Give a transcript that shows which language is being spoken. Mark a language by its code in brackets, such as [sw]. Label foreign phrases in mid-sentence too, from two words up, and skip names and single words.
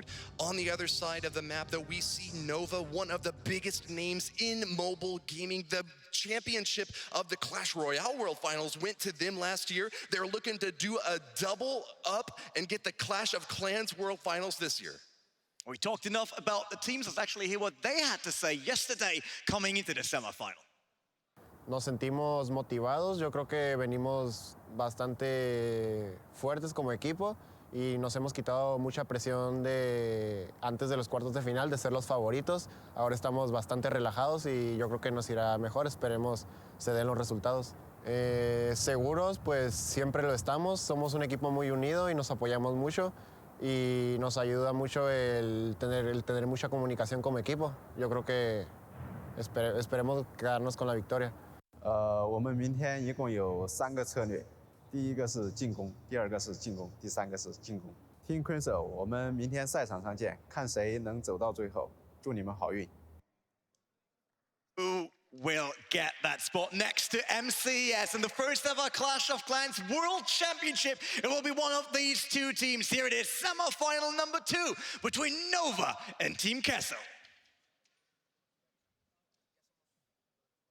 [en] On the other side of the map, though, we see Nova, one of the biggest names in mobile gaming. The championship of the Clash Royale World Finals went to them last year. They're looking to do a double up and get the Clash of Clans World Finals this year. We talked enough about the teams. Let's actually hear what they had to say yesterday coming into the semifinal. [es] Nos sentimos motivados. Yo creo que venimos bastante fuertes como equipo y nos hemos quitado mucha presión de antes de los cuartos de final de ser los favoritos. Ahora estamos bastante relajados y yo creo que nos irá mejor. Esperemos se den los resultados. Seguros, pues siempre lo estamos. Somos un equipo muy unido y nos apoyamos mucho y nos ayuda mucho el tener mucha comunicación como equipo. Yo creo que esperemos quedarnos con la victoria. [zh] 我们明天一共有3个策略，第一个是进攻，第二个是进攻，第三个是进攻。Team Queso， 我们明天赛场上见，看谁能走到最后。祝你们好运。 [en] Who will get that spot next to MCES in the first ever Clash of Clans World Championship? It will be one of these 2 teams. Here it is, semi-final number 2 between Nova and Team Queso.